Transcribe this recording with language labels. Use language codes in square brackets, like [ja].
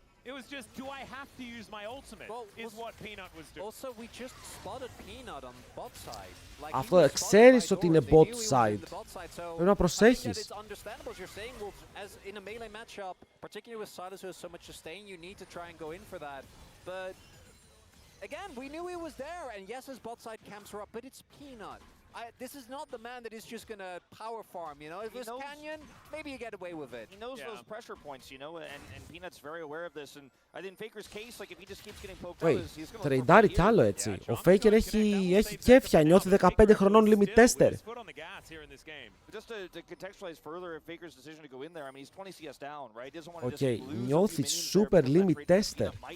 [en] It was just, do I have to use my ultimate? Is what Peanut was doing. Also, we just spotted Peanut on bot side. Like, [el] Αυτό ξέρεις ότι είναι bot side. Πρέπει να προσέχεις. [en] It's understandable as you're saying, Wolf, as in a melee matchup, particularly with Silas who has so much sustain, you need to try and go in for that. But again, we knew he was there, and yes, his bot side camps are up, but it's Peanut. This is not the man that is just gonna power farm, you know? If it was Canyon, maybe you get away with it. He knows those pressure points, you know, and Peanut's very aware of this. And I think Faker's case, like if he just keeps getting poked out, he's gonna [el] τρεϊντάρει κι άλλο έτσι. Ο Faker έχει κέφια, νιώθει 15 χρονών limit tester. [en] Just to contextualize further Faker's decision to go in there, I mean, he's 20 CS down, right? He doesn't want to just lose [el] νιώθει super limit tester.